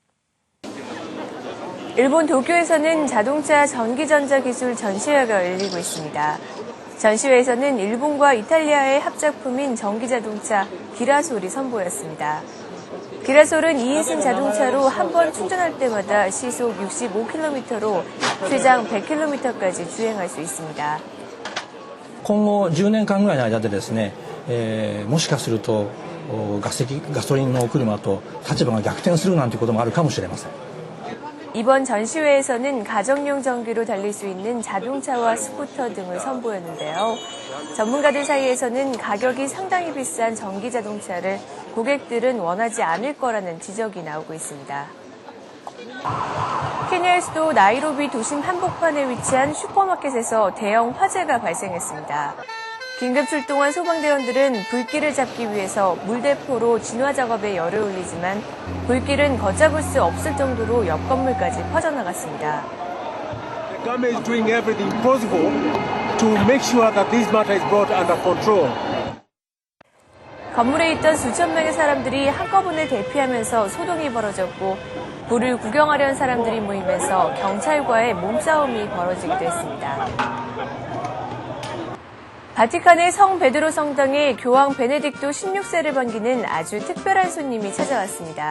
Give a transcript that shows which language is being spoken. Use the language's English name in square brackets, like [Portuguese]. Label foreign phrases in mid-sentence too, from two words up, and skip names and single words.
[Korean] 일본 도쿄에서는 자동차 전기전자기술 전시회가 열리고 있습니다. 전시회에서는 일본과 이탈리아의 합작품인 전기자동차 기라솔이 선보였습니다. 기라솔은 2인승 자동차로 한 번 충전할 때마다 시속 65km로 최장 100km까지 주행할 수 있습니다. [Japanese] 今後10年間ぐらいの間でですね、もしかするとガソリンの車と立場が逆転するなんてこともあるかもしれません。 [Korean] 이번 전시회에서는 가정용 전기로 달릴 수 있는 자동차와 스쿠터 등을 선보였는데요. 전문가들 사이에서는 가격이 상당히 비싼 전기 자동차를 고객들은 원하지 않을 거라는 지적이 나오고 있습니다. 케냐의 수도 나이로비 도심 한복판에 위치한 슈퍼마켓에서 대형 화재가 발생했습니다. 긴급 출동한 소방대원들은 불길을 잡기 위해서 물대포로 진화 작업에 열을 올리지만 불길은 걷잡을 수 없을 정도로 옆 건물까지 퍼져나갔습니다. [English] The government is doing everything possible to make sure that this matter is brought under control. [Korean] 건물에 있던 수천 명의 사람들이 한꺼번에 대피하면서 소동이 벌어졌고 불을 구경하려는 사람들이 모이면서 경찰과의 몸싸움이 벌어지기도 했습니다. 바티칸의 성 베드로 성당에 교황 베네딕토 16세를 반기는 아주 특별한 손님이 찾아왔습니다.